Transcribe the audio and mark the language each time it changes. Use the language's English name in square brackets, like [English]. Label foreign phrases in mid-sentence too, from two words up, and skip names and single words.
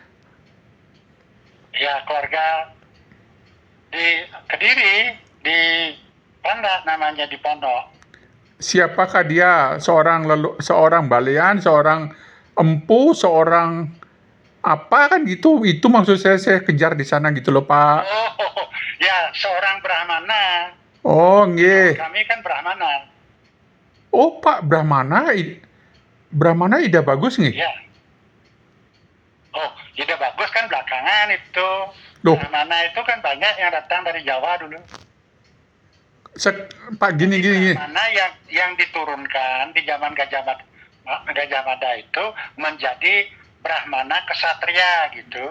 [Indonesian] Ya keluarga di Kediri, di Pandak namanya, di Pondok. Siapakah dia? Seorang balean, seorang empu, seorang apa kan gitu? Itu maksud saya kejar di sana gitu loh Pak. Oh, ya seorang Brahmana. Oh, nggih. Kami kan Brahmana. Oh, Pak Brahmana Ida Bagus nih? Ya. Oh, Ida Bagus kan belakangan itu. Loh. Brahmana itu kan banyak yang datang dari Jawa dulu. Pak gini. Brahmana yang diturunkan di zaman Gajah Mada itu menjadi Brahmana Kesatria gitu.